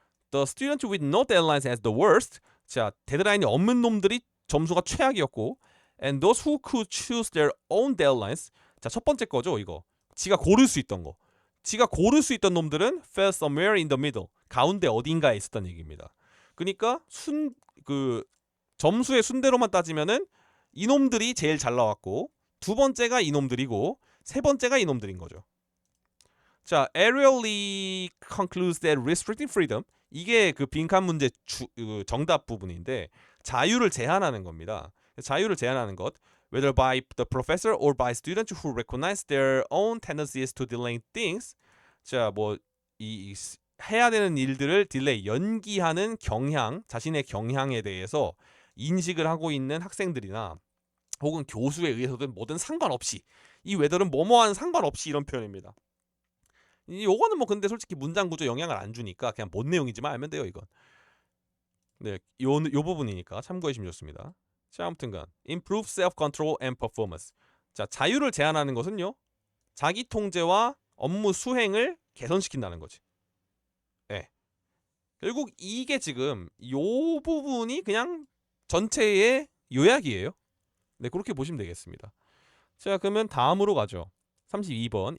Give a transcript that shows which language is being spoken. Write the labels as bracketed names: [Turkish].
[English] The students with no deadlines as the worst. [Korean] 자, 데드라인이 없는 놈들이 점수가 최악이었고, [English] and those who could choose their own deadlines. [Korean] 자, 첫 번째 거죠, 이거. 지가 고를 수 있던 거. 지가 고를 수 있던 놈들은 [English] fell somewhere in the middle. [Korean] 가운데 어딘가에 있었던 얘기입니다. 그러니까 점수의 순대로만 따지면은 이놈들이 제일 잘 나왔고, 두 번째가 이놈들이고, 세 번째가 이놈들인 거죠. 자, [English] Ariel Lee concludes that restricting freedom [Korean] 이게 그 빈칸 문제 정답 부분인데 자유를 제한하는 겁니다. 자유를 제한하는 것 [English] whether by the professor or by students who recognize their own tendencies to delay things. [Korean] 자, 뭐 이 해야 되는 일들을 딜레이, 연기하는 경향, 자신의 경향에 대해서 인식을 하고 있는 학생들이나 혹은 교수에 의해서든 뭐든 상관없이 이 whether는 뭐뭐와는 상관없이 이런 표현입니다. 요거는 뭐 근데 솔직히 문장 구조 영향을 안 주니까 그냥 뭔 내용인지만 알면 돼요, 이건. 네, 요 부분이니까 참고하시면 좋습니다. 자, 아무튼간 [English] improve self-control and performance. [Korean] 자, 자유를 제한하는 것은요, 자기 통제와 업무 수행을 개선시킨다는 거지. 네. 결국 이게 지금 요 부분이 그냥 전체의 요약이에요. 네, 그렇게 보시면 되겠습니다. 자, 그러면 다음으로 가죠. 32번.